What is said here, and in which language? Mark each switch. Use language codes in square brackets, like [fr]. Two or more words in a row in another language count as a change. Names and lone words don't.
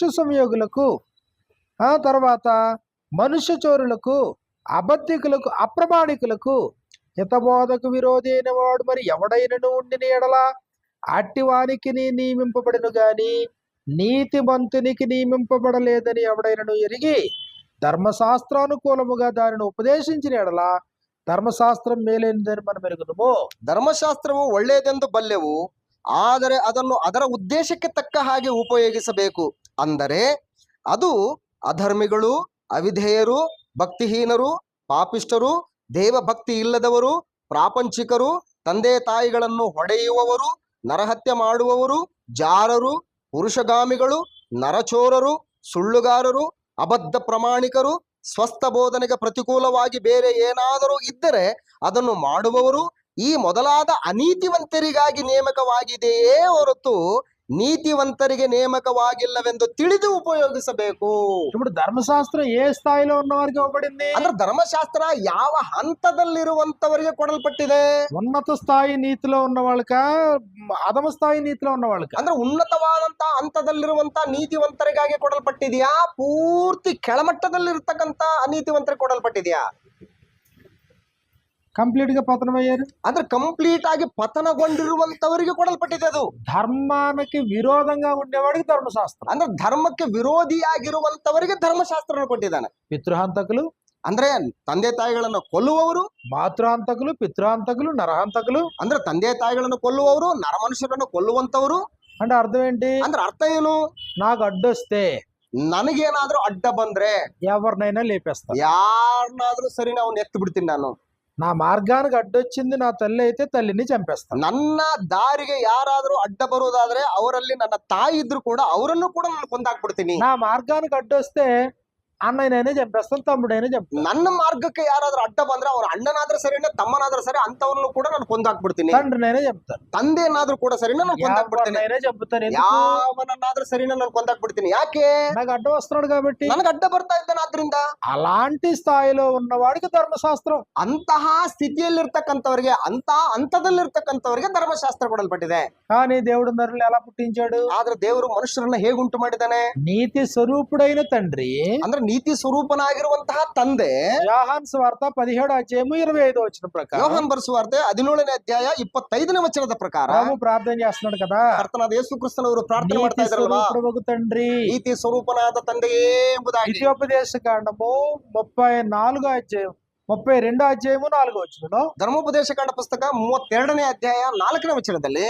[te] సంయోగులకు, ఆ తర్వాత మనుష్య చోరులకు, అబద్ధికులకు, అప్రమాణికులకు, హితబోధకు విరోధి అయిన వాడు మరి ఎవడైనను ఉండిన ఎడల అట్టి వానికి నియమింపబడిను గాని నీతిమంతునికి నియమింపబడలేదని ఎవడైనను ఎరిగి ధర్మశాస్త్రానుకూలముగా దానిని ఉపదేశించిన ఎడల ధర్మశాస్త్రం మేలైనదని మనం ఎరుగుదుము. [kn] ಧರ್ಮಶಾಸ್ತ್ರವು ಒಳ್ಳೆಯದೆಂದು ಬಲ್ಲೆವು, ಆದರೆ ಅದನ್ನು ಅದರ ಉದ್ದೇಶಕ್ಕೆ ತಕ್ಕ ಹಾಗೆ ಉಪಯೋಗಿಸಬೇಕು. ಅಂದರೆ ಅದು ಅಧರ್ಮಿಗಳು, ಅವಿಧೇಯರು, ಭಕ್ತಿಹೀನರು, ಪಾಪಿಷ್ಠರು, ದೇವಭಕ್ತಿ ಇಲ್ಲದವರು, ಪ್ರಾಪಂಚಿಕರು, ತಂದೆ ತಾಯಿಗಳನ್ನು ಹೊಡೆಯುವವರು, ನರಹತ್ಯೆ ಮಾಡುವವರು, ಜಾರರು, ಪುರುಷಗಾಮಿಗಳು, ನರಚೋರರು, ಸುಳ್ಳುಗಾರರು, ಅಬದ್ಧ ಪ್ರಮಾಣಿಕರು, ಸ್ವಸ್ಥ ಬೋಧನೆಗೆ ಪ್ರತಿಕೂಲವಾಗಿ ಬೇರೆ ಏನಾದರೂ ಇದ್ದರೆ ಅದನ್ನು ಮಾಡುವವರು, ಈ ಮೊದಲಾದ ಅನೀತಿವಂತರಿಗಾಗಿ ನೇಮಕವಾಗಿದೆಯೇ ಹೊರತು ನೀತಿವಂತರಿಗೆ ನೇಮಕವಾಗಿಲ್ಲವೆಂದು ತಿಳಿದು ಉಪಯೋಗಿಸಬೇಕು. [te] ఇప్పుడు ధర్మశాస్త్రం ఏ స్థాయిలో ఉన్న వారికి ఇవ్వబడింది? [kn] ಅಂದ್ರೆ ಧರ್ಮಶಾಸ್ತ್ರ ಯಾವ ಹಂತದಲ್ಲಿರುವಂತವರಿಗೆ ಕೊಡಲ್ಪಟ್ಟಿದೆ? [te] ఉన్నత స్థాయి నీతిలో ఉన్న వాళ్ళక, అధమ స్థాయి నీతిలో ఉన్న వాళ్ళక? [kn] ಅಂದ್ರೆ ಉನ್ನತವಾದಂತ ಹಂತದಲ್ಲಿರುವಂತ ನೀತಿವಂತರಿಗಾಗಿ ಕೊಡಲ್ಪಟ್ಟಿದ್ಯಾ, ಪೂರ್ತಿ ಕೆಳಮಟ್ಟದಲ್ಲಿರ್ತಕ್ಕಂತ ಅನೀತಿವಂತರಿಗೆ ಕೊಡಲ್ಪಟ್ಟಿದ್ಯಾ? [te] కంప్లీట్ గా పతనమయ్యారు. [kn] ಅಂದ್ರೆ ಕಂಪ್ಲೀಟ್ ಆಗಿ ಪತನಗೊಂಡಿರುವಂತವರಿಗೆ ಕೊಡಲ್ಪಟ್ಟಿದೆ. ಅದು [te] ధర్మానికి విరోధంగా ఉండేవాడికి ధర్మశాస్త్రం. [kn] ಅಂದ್ರೆ ಧರ್ಮಕ್ಕೆ ವಿರೋಧಿಯಾಗಿರುವಂತವರಿಗೆ ಧರ್ಮಶಾಸ್ತ್ರ ಕೊಟ್ಟಿದ್ದಾನೆ. [te] పితృహంతకులు [kn] ಅಂದ್ರೆ ತಂದೆ ತಾಯಿಗಳನ್ನು ಕೊಲ್ಲುವವರು, [te] మాతృహంతకులు, పితృహంతకులు, నరహంతకులు. [kn] ಅಂದ್ರೆ ತಂದೆ ತಾಯಿಗಳನ್ನು ಕೊಲ್ಲುವವರು, ನರಮನುಷ್ಯರನ್ನು ಕೊಲ್ಲುವಂತವರು. [te] అంటే అర్థం ఏంటి? [kn] ಅಂದ್ರೆ ಅರ್ಥ ಏನು? [te] నాకు అడ్డొస్తే [kn] ನನಗೇನಾದ್ರೂ ಅಡ್ಡ ಬಂದ್ರೆ [te] ఎవరినైనా లేపేస్తాను. [kn] ಯಾರನ್ನಾದ್ರೂ ಸರಿ ನಾವು ಎತ್ತು ಬಿಡ್ತೀನಿ. ನಾನು [te] నా మార్గానికి అడ్డొచ్చింది నా తల్లి అయితే తల్లిని చంపేస్తాను. [kn] ನನ್ನ ದಾರಿಗೆ ಯಾರಾದ್ರೂ ಅಡ್ಡ ಬರುವುದಾದ್ರೆ ಅವರಲ್ಲಿ ನನ್ನ ತಾಯಿ ಇದ್ರು ಕೂಡ ಅವರನ್ನು ಕೂಡ ನಾನು ಕೊಂದಾಕ್ಬಿಡ್ತೀನಿ. [te] నా మార్గానికి అడ్డొస్తే అన్నయ్యనైనా చంపేస్తాను, తమ్ముడైనా చంపేస్తాను. [kn] ನನ್ನ ಮಾರ್ಗಕ್ಕೆ ಯಾರಾದ್ರೂ ಅಡ್ಡ ಬಂದ್ರೆ ಅವ್ರ ಅಣ್ಣನಾದ್ರೂ ಸರಿನೇ ತಮ್ಮನಾದ್ರೂ ಸರಿ ಅಂತವ್ರನ್ನು ಕೂಡ ನಾನು ಕೊಂದಾಕ್ಬಿಡ್ತೀನಿ. [te] తండ్రినైనా చంపుతాను, [kn] ತಂದೆನಾದ್ರೂ ಕೂಡ ಸರಿನೇ ನಾನು ಕೊಂದಾಕ್ಬಿಡ್ತೀನಿ. [te] ఎవరినైనా చంపుతాను. ఎందుకు? [kn] ಯಾವನನ್ನಾದ್ರೂ ಸರಿನೇ ನಾನು ಕೊಂದಾಕ್ಬಿಡ್ತೀನಿ. ಯಾಕೆ? [te] నాకు అడ్డం వస్తున్నాడు కాబట్టి. [kn] ನನಗೆ ಅಡ್ಡ ಬರ್ತಾ ಇದ್ದಾನೆ. ಆದ್ರಿಂದ [te] అలాంటి స్థాయిలో ఉన్నవాడికి ధర్మశాస్త్రం. [kn] ಅಂತಹ ಸ್ಥಿತಿಯಲ್ಲಿರ್ತಕ್ಕಂಥವ್ರಿಗೆ, ಹಂತದಲ್ಲಿರ್ತಕ್ಕಂಥವ್ರಿಗೆ ಧರ್ಮಶಾಸ್ತ್ರ ಕೊಡಲ್ಪಟ್ಟಿದೆ. [te] కానీ దేవుడు నరులు ఎలా పుట్టించాడు? [kn] ಆದ್ರೆ ದೇವರು ಮನುಷ್ಯರನ್ನ ಹೇಗುಂಟು ಮಾಡಿದ್ದಾನೆ? [te] నీతి స్వరూపుడైన తండ్రి, [kn] ಅಂದ್ರೆ ನೀತಿ ಸ್ವರೂಪನಾಗಿರುವಂತಹ ತಂದೆ. [te] యోహాను సువార్త 17 అధ్యాయము 25 వచనం ప్రకారం [kn] ಯೋಹಾನ್ ಬರೆಸುವಾರ್ತೆ 17ನೇ ಅಧ್ಯಾಯ 25ನೇ ವಚನದ ಪ್ರಕಾರ [te] ప్రభు ప్రార్థన చేస్తున్నాడు కదా, [kn] ಕರ್ತನಾದ ಯೇಸು ಕ್ರಿಸ್ತನವರು ಪ್ರಾರ್ಥನೆ [te] నీతి [kn] ಮಾಡ್ತಾ ಇದ್ರಲ್ವಾ, [te] స్వరూపుడగు తండ్రి. [kn] ನೀತಿ ಸ್ವರೂಪನಾದ ತಂದೆಯೇ ಎಂಬುದಾಗಿ. [te] ద్వితీయోపదేశ కాండము 34 అధ్యాయం 32 అధ్యాయము 4 వచనంలో [kn] ಧರ್ಮೋಪದೇಶ ಕಾಂಡ ಪುಸ್ತಕ 32ನೇ ಅಧ್ಯಾಯ 4ನೇ ವಚನದಲ್ಲಿ